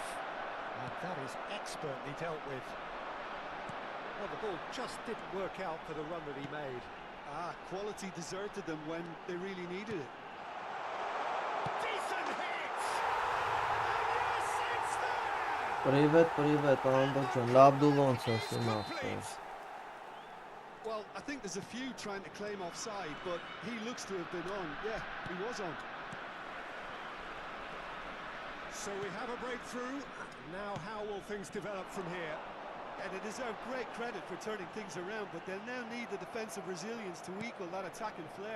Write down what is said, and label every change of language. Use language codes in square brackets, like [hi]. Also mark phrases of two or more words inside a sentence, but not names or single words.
[en] And that is expertly dealt with. Well, the ball just didn't work out for the run that he made. Quality deserted them when they really needed it. Decent hit! And yes, it's there! [ru] Привет, [hy] Անդոջան, լավ դու ոնց ես [en] It's [hy] իմացել։ [en] complete. Well, I think there's a few trying to claim offside, but he looks to have been on. Yeah, he was on. So we have a breakthrough. Now how will things develop from here? And they deserve great credit for turning things around, but they'll now need the defensive resilience to equal that attacking flair.